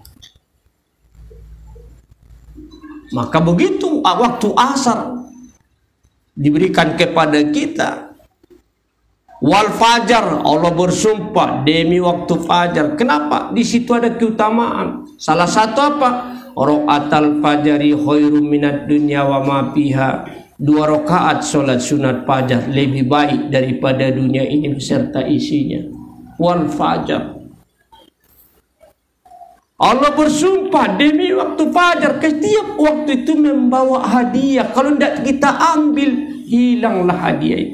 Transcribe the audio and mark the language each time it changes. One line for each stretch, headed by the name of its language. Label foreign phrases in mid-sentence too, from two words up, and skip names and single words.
Indonesian: Maka begitu waktu asar diberikan kepada kita.
Arabic: والفجر,
Indonesian: Allah bersumpah demi waktu fajar. Kenapa? Di situ ada keutamaan. Salah satu apa?
Arabic: ركعتا الفجر خير من الدنيا وما فيها.
Indonesian: 2 rakaat salat sunat fajar lebih baik daripada dunia ini beserta isinya.
Arabic: والفجر.
Indonesian: Allah bersumpah demi waktu fajar. Setiap waktu itu membawa hadiah. Kalau tidak kita ambil, hilanglah hadiah itu.